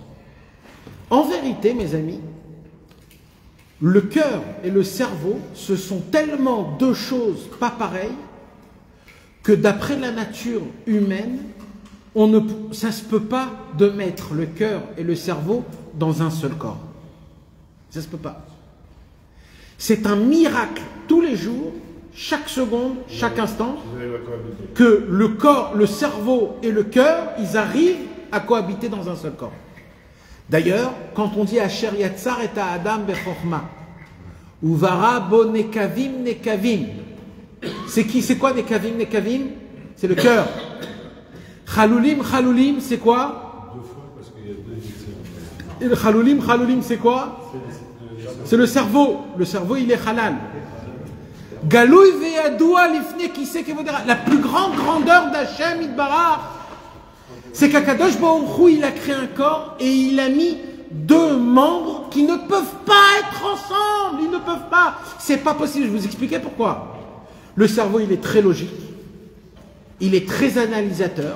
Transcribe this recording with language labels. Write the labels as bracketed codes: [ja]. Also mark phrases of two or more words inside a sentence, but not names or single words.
[fr] En vérité, mes amis, le cœur et le cerveau, ce sont tellement deux choses pas pareilles que d'après la nature humaine, ça ne se peut pas de mettre le cœur et le cerveau dans un seul corps. Ça ne se peut pas. C'est un miracle tous les jours, chaque seconde, chaque instant, que le corps, le cerveau et le cœur, ils arrivent à cohabiter dans un seul corps. D'ailleurs, quand on dit [he] אשר יצר את האדם בחכמה וברא בו נקבים נקבים, [fr] c'est quoi [he] נקבים נקבים? [fr] C'est le cœur. [he] חלולים חלולים, [fr] c'est quoi? [he] חלולים חלולים, [fr] c'est quoi? C'est le cerveau. Le cerveau, il est halal. [he] גלוי וידוע לפני כסא כבודך. [fr] La plus grande grandeur d' [he] השם יתברך, [fr] c'est qu' [he] הקדוש ברוך הוא, [fr] il a créé un corps et il a mis deux membres qui ne peuvent pas être ensemble. Ils ne peuvent pas. C'est pas possible. Je vais vous expliquer pourquoi. Le cerveau, il est très logique. Il est très analysateur.